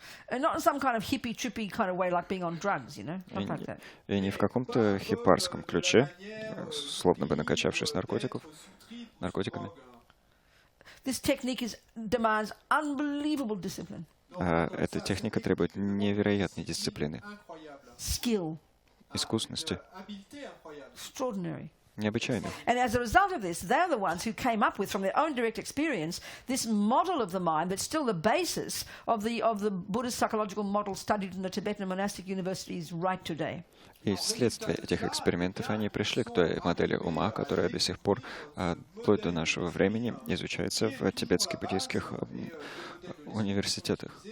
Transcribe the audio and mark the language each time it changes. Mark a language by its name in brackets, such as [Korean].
[English] Not in some kind of hippie-trippy kind of way, like being on drugs, you know, not like that. [Russian] И не в каком-то хипарском ключе, словно бы накачавшись наркотиками. [English] This technique demands unbelievable discipline. [Russian] Эта техника требует невероятной дисциплины, [English] skill, [Russian] искусности, [English] extraordinary. [Russian] Необычайно. [English] And as a result of this, they're the ones who came up with, from their own direct experience, this model of the mind that's still the basis of the Buddhist psychological model studied in the Tibetan monastic universities right today. [Russian] И вследствие этих экспериментов они пришли к той модели ума, которая до сих пор, вплоть до нашего времени, изучается в тибетских буддийских университетах.